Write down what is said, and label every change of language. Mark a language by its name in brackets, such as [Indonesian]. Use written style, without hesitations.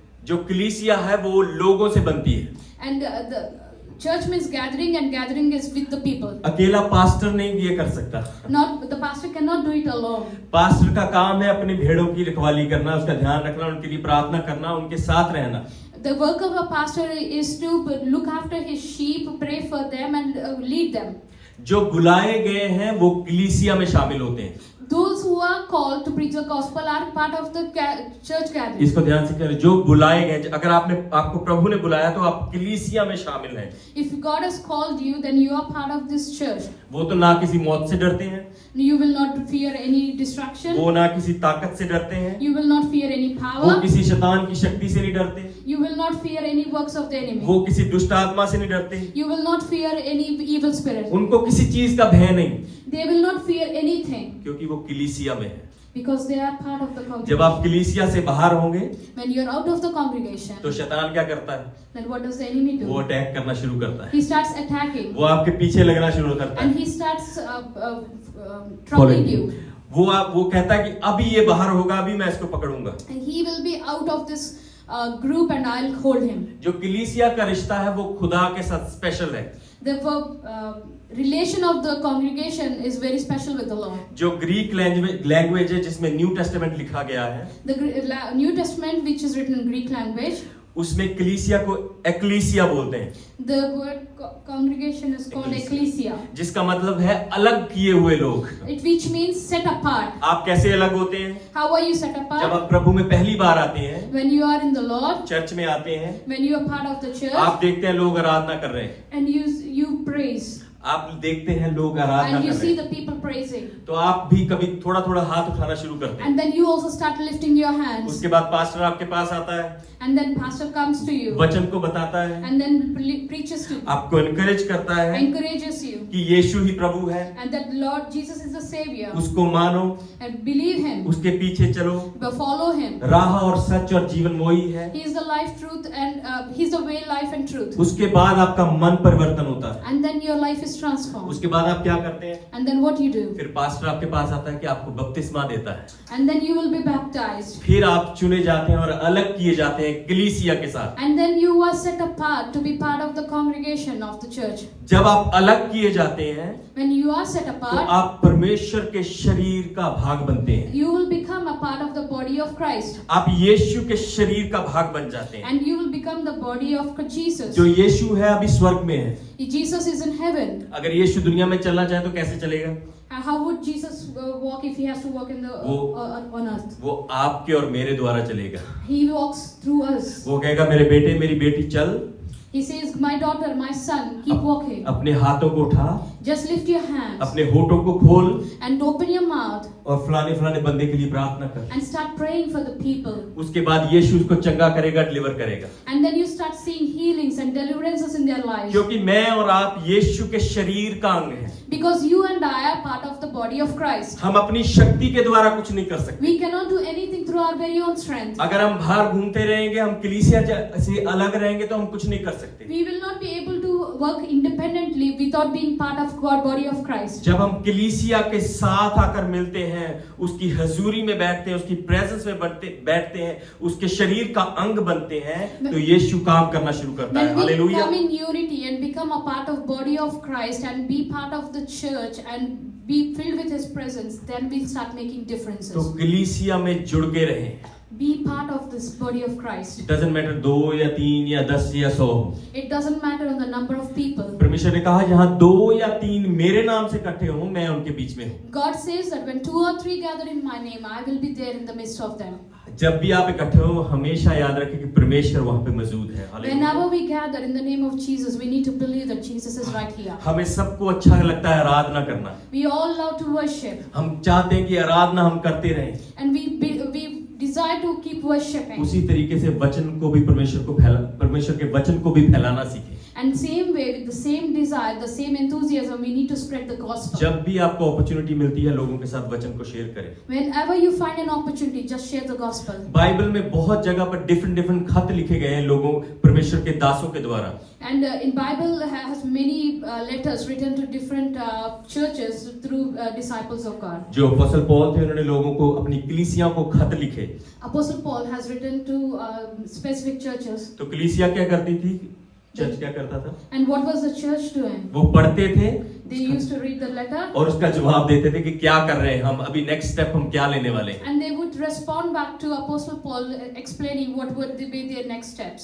[Hindi] जो कलीसिया है वो लोगों से बनती है। [English] And the church means gathering, and gathering is with the people. [Hindi] अकेला पास्टर नहीं ये कर सकता। [English] Not the pastor cannot do it alone. [Hindi] Pastor का काम है अपनी भेड़ों की रखवाली करना, उसका ध्यान रखना, उनके लिए प्रार्थना करना, उनके साथ रहना। [English] The work of a pastor is to look after his sheep, pray for them, and lead them. [Hindi] जो बुलाए गए हैं वो कलीसिया में शामिल होते हैं। [English] Those who are called to preach the gospel are part of the church gathering. [Hindi] इसको ध्यान से करें, जो बुलाए गए, अगर आपको प्रभु ने बुलाया तो आप कलीसिया में शामिल हैं। [English] If God has called you, then you are part of this church. [Hindi] वो तो ना किसी मौत से डरते हैं, [English] You will not fear any destruction. [Hindi] वो ना किसी ताकत से डरते हैं, [English] You will not fear any [Hindi] वो [English] power. [Hindi] किसी शैतान की शक्ति से नहीं डरते, [English] You will not fear any works of the enemy. [Hindi] वो किसी दुष्ट आत्मा से नहीं डरते, [English] You will not fear any evil spirit. [Hindi] उनको किसी चीज का भय नहीं, [English] They will not fear anything [Hindi] क्योंकि वो कलीसिया में है। [English] because they are part of the [Hindi] जब [English] congregation. [Hindi] आप कलीसिया से बाहर होंगे [English] When you are out of the congregation, [Hindi] तो शैतान क्या करता है? [English] then what does the enemy [Hindi] वो [English] do? [Hindi] अटैक करना शुरू करता है, [English] He starts attacking [Hindi] वो आपके पीछे लगना शुरू करता [English] and [Hindi] है, [English] he starts troubling you. [Hindi] वो कहता है कि अभी ये बाहर होगा, अभी मैं इसको पकड़ूंगा। [English] And he will be out of this group and I'll hold him. [Hindi] जो कलीसिया का रिश्ता है वो खुदा के साथ स्पेशल है। [English] The relation of the congregation is very special with the Lord. [Hindi] जो ग्रीक लैंग्वेज है जिसमें न्यू टेस्टामेंट लिखा गया है, [English] The New Testament, which is written in Greek language, [Hindi] उसमें कलीसिया को एक्लीसिया बोलते हैं, [English] the word congregation is called ecclesia, [Hindi] जिसका मतलब है अलग किए हुए लोग। [English] which means set apart. [Hindi] आप कैसे अलग होते हैं? [English] How are you set [Hindi] जब [English] apart? [Hindi] आप प्रभु में पहली बार आते हैं, [English] When you are in the Lord, [Hindi] church में आते हैं, [English] when you are part of the church, [Hindi] आप देखते हैं लोग आराधना कर रहे हैं, [English] and you praise, [Hindi] आप देखते हैं लोग आराधना [English] and you [Hindi] कर रहे [English] see [Hindi] हैं, [English] the people praising, [Hindi] तो आप भी कभी थोड़ा थोड़ा हाथ उठाना शुरू करते हैं। [English] and then you also start lifting your hands, [Hindi] उसके बाद पास्टर आपके पास आता है, [English] and then pastor comes to you, [Hindi] वचन को बताता है, [English] and then preaches to you, [Hindi] आपको एनकरेज करता है [English] encourages you, [Hindi] कि यीशु ही प्रभु है, [English] and that Lord Jesus is the Savior, [Hindi] उसको मानो, [English] and believe Him, [Hindi] उसके पीछे चलो, [English] but follow Him. [Hindi] राह और सच और जीवन वही है। [English] He is the life, truth, and He's the way, life, and truth. [Hindi] उसके बाद आपका मन परिवर्तन होता है, [English] And then your life is transformed. [Hindi] उसके बाद आप क्या करते हैं? [English] And then what you do? [Hindi] फिर पास्टर आपके पास आता है कि आपको बपतिस्मा देता है, [English] And then you will be baptized. [Hindi] फिर आप चुने जाते हैं और अलग किए जाते हैं कलीसिया के साथ। [English] And then you are set apart to be part of the congregation of the church. [Hindi] जब आप अलग किए जाते हैं [English] When you are set [Hindi] तो [English] apart, [Hindi] आप परमेश्वर के शरीर का भाग बनते हैं, [English] you will become a part of the body of Christ. [Hindi] आप यीशु के शरीर का भाग बन जाते हैं। [English] And you will become the body of Jesus. [Hindi] जो यीशु है अभी स्वर्ग में है, [English] Jesus is in heaven. [Hindi] अगर यीशु दुनिया में चलना चाहे तो कैसे चलेगा? [English] How would Jesus walk if he has to walk in the on earth? [Hindi] वो आपके और मेरे द्वारा चलेगा। [English] He walks through us. [Hindi] वो कहेगा मेरे बेटे मेरी बेटी चल, [English] He says, my daughter, my son, keep walking. [Hindi] अपने हाथों को उठा, [English] Just lift your hands [Hindi] अपने होठों को खोल [English] and open your mouth [Hindi] और फलाने फलाने बंदे के लिए प्रार्थना कर। [English] and start praying for the people. [Hindi] उसके बाद यीशु उसको चंगा करेगा, डिलीवर करेगा। [English] And then you start seeing healings and deliverances in their lives. [Hindi] क्योंकि मैं और आप यीशु के शरीर का अंग हैं। [English] Because you and I are part of the body of Christ. [Hindi] हम अपनी शक्ति के द्वारा कुछ नहीं कर सकते। [English] We cannot do anything through our very own strength. [Hindi] अगर हम बाहर घूमते रहेंगे, हम कलीसिया से अलग रहेंगे तो हम कुछ नहीं कर सकते। [English] We will not be able to work independently without being part of God, body of Christ. [Hindi] जब हम कलीसिया के साथ आकर मिलते हैं, उसकी हजूरी में बैठते हैं, उसकी प्रेजेंस में बैठते हैं, उसके शरीर का अंग बनते हैं, तो यीशु काम करना शुरू करता है। [English] When we [Hindi] hallelujah. [English] come in unity and become a part of body of Christ and be part of the church and be filled with His presence, then we start making [Hindi] तो [English] differences. [Hindi] कलीसिया में जुड़ के रहें। [English] Be part of this body of Christ. It doesn't matter [Hindi] 2 या 3 या 10 या 100। [English] It doesn't matter on the number of people. [Hindi] परमेश्वर ने कहा जहाँ 2 या 3 मेरे नाम से इकट्ठे हों, मैं उनके बीच में हूँ। [English] God says that when 2 or 3 gather in my name, I will be there in the midst of them. [Hindi] जब भी आप इकट्ठे हो, हमेशा याद रखें कि परमेश्वर वहाँ पे मौजूद है। Hallelujah. [English] Whenever we gather in the name of Jesus, we need to believe that Jesus is right here. [Hindi] हमें सबको अच्छा लगता है आराधना करना। [English] We all love to worship, [Hindi] हम चाहते हैं कि आराधना हम करते रहें। [English] and we desire to keep worshiping. [Hindi] उसी तरीके से वचन को भी परमेश्वर के वचन को भी फैलाना सीखें। [English] And same way, with the same desire, the same enthusiasm, we need to spread the gospel. [Hindi] जब भी आपको अपॉर्चुनिटी मिलती है, लोगों के साथ वचन को शेयर करें। [English] Whenever you find an opportunity, just share the gospel. [Hindi] Bible में बहुत जगह पर डिफरेंट खत लिखे गए हैं लोगों परमेश्वर के दासों के द्वारा। [English] And in Bible has many letters written to different churches through disciples of God. [Hindi] जो अपोस्टल पौल थे, उन्होंने लोगों को अपनी कलीसिया को खत लिखे। [English] Apostle Paul has written to specific churches. [Hindi] तो कलीसिया क्या करती थी? चर्च क्या करता था? [English] And what was the church doing? [Hindi] वो पढ़ते थे, [English] They used to read the letter [Hindi] और उसका जवाब देते थे कि क्या कर रहे हैं हम, अभी नेक्स्ट स्टेप हम क्या लेने वाले हैं। [English] and they would respond back to Apostle Paul explaining what would be their next steps.